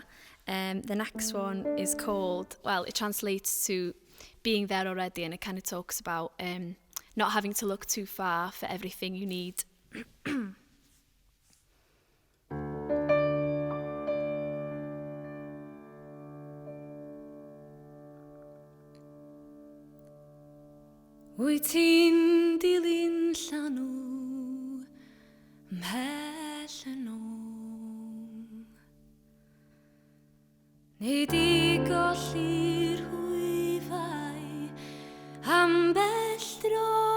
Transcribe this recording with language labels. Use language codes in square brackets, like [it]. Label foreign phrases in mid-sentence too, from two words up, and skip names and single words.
[en] The next one is called, well, it translates to being there already, and it kind of talks about not having to look too far for everything you need. [cy] Wyt ti'n dilyn llanw ymhell yn ôl, neu di golli'r hwyfau ambell dro.